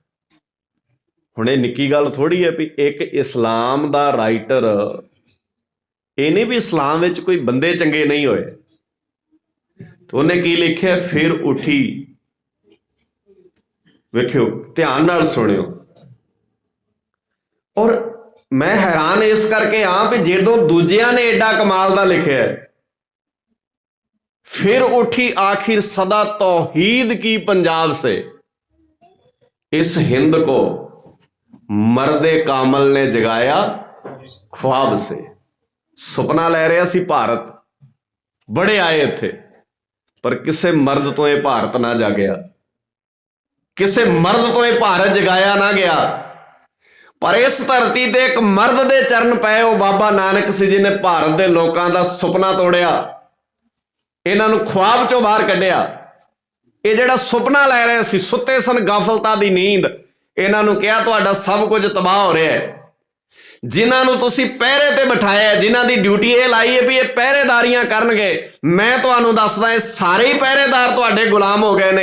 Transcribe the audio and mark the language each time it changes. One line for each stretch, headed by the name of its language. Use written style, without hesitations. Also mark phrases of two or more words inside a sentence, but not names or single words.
Punjabi: ਹੁਣ ਇਹ ਨਿੱਕੀ ਗੱਲ ਥੋੜ੍ਹੀ ਹੈ ਵੀ ਇੱਕ ਇਸਲਾਮ ਦਾ ਰਾਈਟਰ, ਇਹ ਨਹੀਂ ਵੀ ਇਸਲਾਮ ਵਿੱਚ ਕੋਈ ਬੰਦੇ ਚੰਗੇ ਨਹੀਂ ਹੋਏ। ਉਹਨੇ ਕੀ ਲਿਖਿਆ? ਫਿਰ ਉੱਠੀ ਵੇਖਿਓ, ਧਿਆਨ ਨਾਲ ਸੁਣਿਓ। ਔਰ ਮੈਂ ਹੈਰਾਨ ਇਸ ਕਰਕੇ ਹਾਂ ਵੀ ਜਦੋਂ ਦੂਜਿਆਂ ਨੇ ਏਡਾ ਕਮਾਲ ਦਾ ਲਿਖਿਆ,
Urdu: پھر اٹھی آخر صدا توحید کی پنجاب سے، اس ہند کو مرد کامل نے جگایا خواب سے.
Punjabi: ਸੁਪਨਾ ਲੈ ਰਿਹਾ ਸੀ ਭਾਰਤ, ਬੜੇ ਆਏ ਇੱਥੇ, ਪਰ ਕਿਸੇ ਮਰਦ ਤੋ ਯਹ ਭਾਰਤ ਨਾ ਜਾਗਿਆ, ਕਿਸੇ ਮਰਦ ਤੋ ਯਹ ਭਾਰਤ ਜਗਾਇਆ ਨਾ ਗਿਆ। ਪਰ ਇਸ ਧਰਤੀ ਤੇ ਏਕ ਮਰਦ ਦੇ ਚਰਨ ਪਏ, ਵੋ ਬਾਬਾ ਨਾਨਕ ਸੀ ਜਿਨ੍ਹੇਂ ਭਾਰਤ ਦੇ ਲੋਕਾਂ ਦਾ ਸੁਪਨਾ ਤੋੜਿਆ, ਇਹਨਾਂ ਨੂੰ ਖ਼ਾਬ ਚੋਂ ਬਾਹਰ ਕੱਢਿਆ। ਇਹ ਜਿਹੜਾ ਸੁਪਨਾ ਲੈ ਰਹੇ ਸੀ, ਸੁੱਤੇ ਸਨ ਗਾਫਲਤਾ ਦੀ ਨੀਂਦ, ਇਹਨਾਂ ਨੂੰ ਕਿਹਾ ਤੁਹਾਡਾ ਸਭ ਕੁਝ ਤਬਾਹ ਹੋ ਰਿਹਾ ਹੈ। ਜਿਨ੍ਹਾਂ ਨੂੰ ਤੁਸੀਂ ਪਹਿਰੇ ਤੇ ਬਿਠਾਇਆ, ਜਿਨ੍ਹਾਂ ਦੀ ਡਿਊਟੀ ਇਹ ਲਾਈ ਹੈ ਵੀ ਇਹ ਪਹਿਰੇਦਾਰੀਆਂ ਕਰਨਗੇ, ਮੈਂ ਤੁਹਾਨੂੰ ਦੱਸਦਾ ਇਹ ਸਾਰੇ ਹੀ ਪਹਿਰੇਦਾਰ ਤੁਹਾਡੇ ਗੁਲਾਮ ਹੋ ਗਏ ਨੇ।